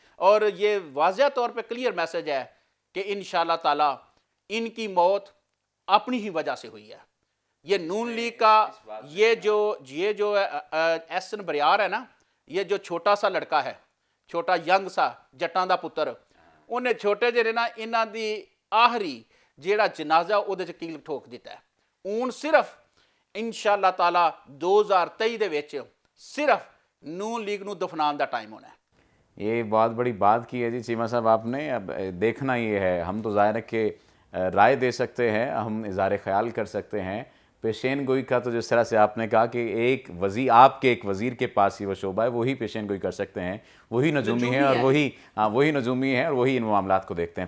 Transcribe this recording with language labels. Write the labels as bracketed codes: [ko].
[ur] اور یہ واضح طور پہ کلیئر میسج ہے کہ انشاءاللہ تعالی ان کی موت اپنی ہی وجہ سے ہوئی ہے. یہ نون لیگ کا یہ جو احسن بریار ہے نا, یہ جو چھوٹا سا لڑکا ہے, چھوٹا ینگ سا [pa] جٹاں دا پتر, انہیں چھوٹے جہے نا انہاں دی آخری جیڑا جنازہ وہ کیل ٹھوک دیتا ہے. اون صرف انشاءاللہ تعالی 2023 دے وچ صرف نون لیگ نو دفنان دا ٹائم ہونا ہے. [ur] یہ بہت بڑی بات کی ہے جی چیمہ صاحب آپ نے. اب دیکھنا یہ ہے, ہم تو ظاہر ہے کہ رائے دے سکتے ہیں, ہم اظہار خیال کر سکتے ہیں. پیشین گوئی کا تو جس طرح سے آپ نے کہا کہ ایک وزیر, آپ کے ایک وزیر کے پاس ہی وہ شعبہ ہے, وہی پیشین گوئی کر سکتے ہیں, وہی نجومی ہیں اور وہی نجومی ہیں اور وہی ان معاملات کو دیکھتے ہیں.